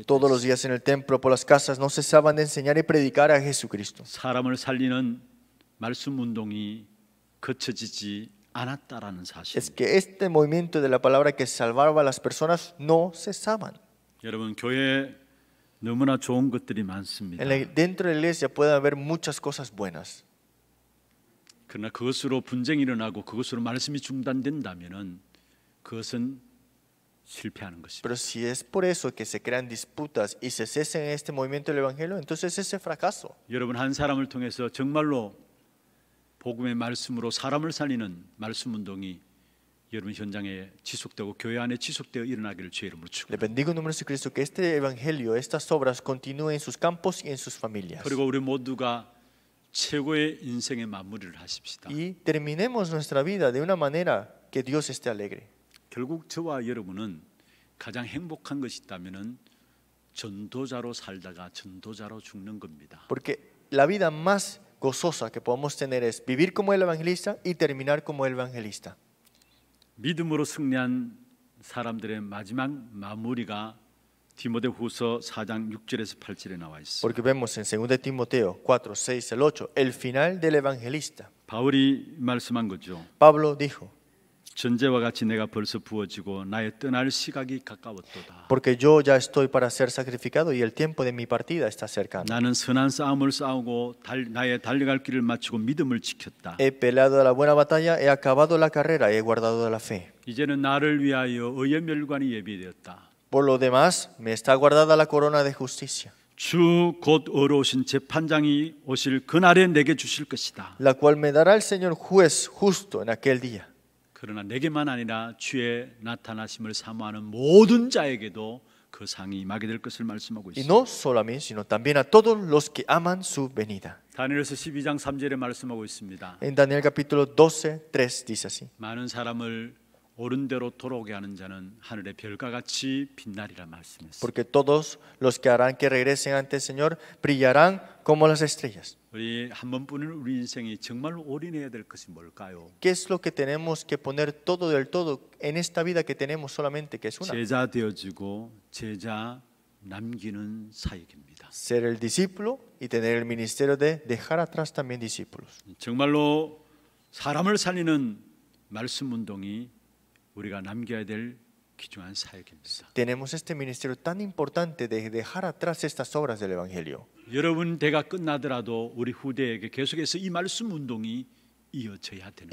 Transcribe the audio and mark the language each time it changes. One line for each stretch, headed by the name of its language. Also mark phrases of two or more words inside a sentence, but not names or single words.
Spanish: Todos los días en el templo, por las casas, no cesaban de enseñar y predicar a Jesucristo.
Korean: 사람을 살리는 말씀 운동이 그쳐지지 않았다라는 사실.
Spanish: Es que este movimiento de la palabra que salvaba a las personas no cesaban.
Korean: 여러분, 교회에 너무나 좋은 것들이 많습니다.
Spanish: Dentro de la iglesia puede haber muchas cosas buenas.
Korean: 그러나 그것으로 분쟁이 일어나고 그것으로 말씀이 중단된다면은 그것은 실패하는 것입니다.
Spanish: Pero si es por eso que se crean disputas y se cesa en este movimiento del evangelio, entonces ese fracaso.
Korean: 여러분, 한 사람을 통해서 정말로 복음의 말씀으로 사람을 살리는 말씀 운동이 여러분 현장에 지속되고 교회 안에 지속되어 일어나기를 주의 이름으로
Spanish: Le
Korean: 축원합니다.
Spanish: bendigo en nombre de Jesucristo que este evangelio, estas obras continúen en sus campos y en sus familias.
Korean: 그리고 우리 모두가 최고의 인생의 마무리를 하십시다.
Spanish: Y terminemos nuestra vida de una manera que Dios esté alegre.
Korean: 결국 저와 여러분은 가장 행복한 것이 있다면은 전도자로 살다가 전도자로 죽는 겁니다.
Spanish: Porque la vida más gozosa que podemos tener es vivir como el evangelista y terminar como el evangelista.
Korean: 믿음으로 승리한 사람들의 마지막 마무리가 디모데후서 4장 6절에서 8절에 나와 있습니다.
Spanish: Porque vemos en 2 Timoteo 4, 6 al 8, el final del evangelista.
Korean: 바울이 말씀한 거죠.
Spanish: Pablo dijo,
Korean: 전제와 같이 내가 벌써 부어지고 나의 떠날 시각이 가까웠도다.
Spanish: porque yo ya estoy para ser sacrificado y el tiempo de mi partida está cercano.
Korean: 나는 선한 싸움을 싸우고 나의 달려갈 길을 마치고 믿음을 지켰다.
Spanish: He peleado la buena batalla, he acabado la carrera, he guardado la fe.
Korean: 이제는 나를 위하여 의의 멸관이 예비되었다.
Spanish: Por lo demás, me está guardada la corona de justicia,
Korean: 주 곧 어려우신 재판장이 오실 그날에 내게 주실 것이다.
Spanish: la cual me dará el Señor juez justo en aquel día.
Korean: 그러나 내게만 아니라 주의 나타나심을 사모하는 모든 자에게도 그 상이 임하게 될 것을 말씀하고
Spanish: Y
Korean: 있습니다.
Spanish: no solo a mí, sino también a todos los que aman su venida.
Korean: 다니엘서 12장 3절에 말씀하고 있습니다.
Spanish: En Daniel capítulo 12, 3 dice así:
Korean: 많은 사람을 옳은 대로 돌아오게 하는 자는 하늘의 별과 같이 빛나리라 말씀했습니다.
Spanish: porque todos los que harán que regresen ante el Señor brillarán como las estrellas.
Korean: 우리 한 번뿐인 우리 인생이 정말로 올인해야 될 것이 뭘까요?
Spanish: ¿Qué es lo que tenemos que poner todo del todo en esta vida que tenemos solamente, que es una?
Korean: 제자 되어지고 제자 남기는 사역입니다.
Spanish: Ser el discípulo y tener el ministerio de dejar atrás también discípulos.
Korean: 정말로 사람을 살리는 말씀 운동이 우리가 남겨야 될 귀중한 사역입니다.
Spanish: Tenemos este ministerio tan importante de dejar atrás estas obras del Evangelio.
Korean: 여러분 대가 끝나더라도 우리 후대에게 계속해서 이 말씀 운동이 이어져야 되는